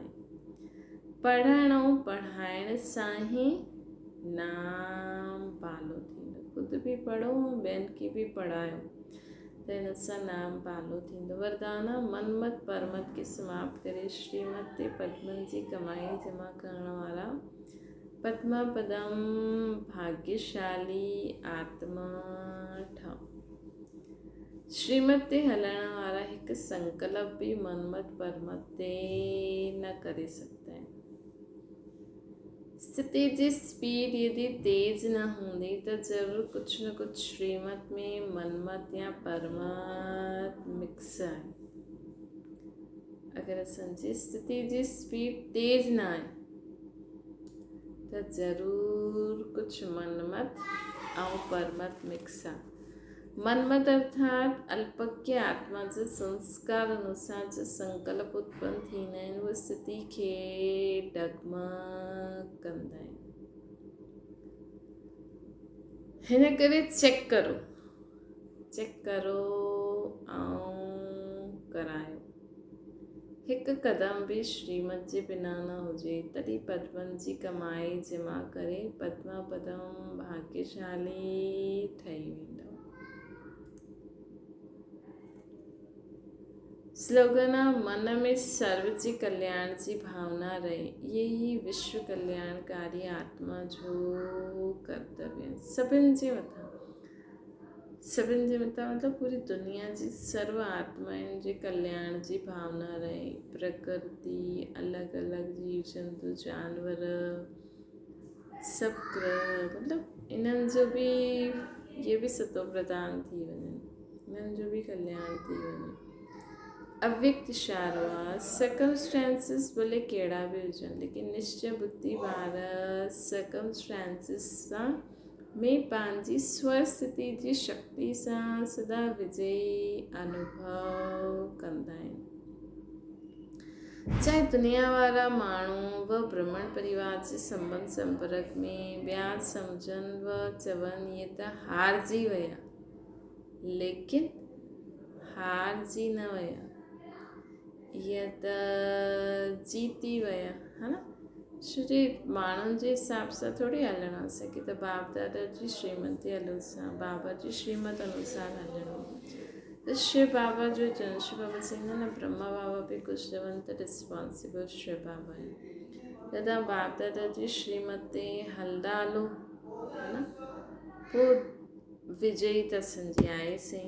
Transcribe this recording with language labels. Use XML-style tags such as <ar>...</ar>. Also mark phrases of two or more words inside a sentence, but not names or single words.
<sd>पढ़ण ऐं पढ़ाइण सां ई नाम पालो थींदो, ख़ुदि बि पढ़ो ऐं ॿियनि खे बि पढ़ायो, त हिन सां नाम पालो थींदो। वरदान, मनमत परमत खे समाप्त करे श्रीमत ते पद्मनि जी कमाई जमा करण वारा पद्मा पदम भाग्यशाली आत्मा ठहो। श्रीमत ते हलण वारा हिकु संकल्प बि मनमत परमत ते न करे सघंदा आहिनि। स्थिति जी स्पीड यदि तेज न हूंदी त ज़रूरु कुझु न कुझु श्रीमत में मनमत या परमत मिक्स आहे। अगरि असांजी स्थिति जी स्पीड तेज न आहे त ज़रूरु कुझु मनमत ऐं परमत मिक्स आहे। मनमत अर्थात अल्पज्ञ आत्मा जे संस्कार अनुसार जो संकल्प उत्पन्न थींदा आहिनि, उहा स्थिति खे डगमग कंदा आहिनि। हिन करे चेक करो ऐं करायो। हिकु क़दम बि श्रीमत जे बिना न हुजे, तॾहिं पद्मनि जी कमाई जमा करे पद्मा पदम भाग्यशाली ठही वेंदो। स्लोगन, मन में सर्व जे कल्याण जी भावना रहे, ये ही विश्व कल्याणकारी आत्मा जो कर्तव्य है। सभिनि जे मथां मतिलबु पूरी दुनिया जी सर्व आत्माउनि जे कल्याण जी भावना रहे। प्रकृति, अलॻि अलॻि जीव जंतु जानवर, सभु ग्रह, मतिलबु इन्हनि जो बि ये बि सतो प्रदान थी वञे, इन्हनि जो बि कल्याण थी वञे। अव्यक्त इशारो आहे, सर्कमस्टेंसिस भले कहिड़ा बि हुजनि, लेकिन निश्चय बुद्धि वार सर्कमस्टेंसिस सां में पंहिंजी स्वस्थिति जी शक्ति सां सदा विजयी अनुभव कंदा आहिनि। चाहे दुनिया वारा माण्हू व ब्रह्मण परिवार जे संबंध संपर्क में ॿिया सम्झनि व चवनि इहे त हारजी विया, लेकिन हारजी न विया, इहे त जीती विया, है न। छोजी माण्हुनि जे हिसाब सां थोरी हलणो आहे, असांखे त बाप दादा जी श्रीमत जे अनुसार, बाबा जी श्रीमत अनुसार हलणो। त शिव बाबा जो जन शिव बाबा चवंदा न, ब्रह्मा बाबा बि कुझु चवनि त रिस्पॉन्सिबल शिव बाबा आहे। त तव्हां बाप दादा जी श्रीमत ते हलंदा हलो, है न, पोइ विजयी त असांजी आहे सही।</sd>